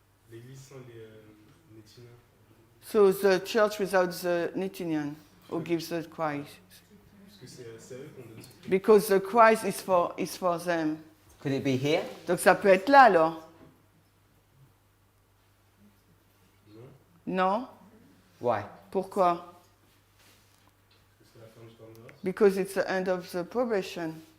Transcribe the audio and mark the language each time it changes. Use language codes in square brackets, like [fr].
[fr] l'église sans les Nétiniens. [en] So the church without the Nitinian who gives the cry. [fr] Parce que c'est à eux qu'on donne ce cri. [en] Because the cry is for them. Could it be here? [fr] Donc ça peut être là alors. Non. Non? [en] Why? [fr] Pourquoi? Parce que c'est la fin du temps de grâce. [en] Because it's the end of the probation.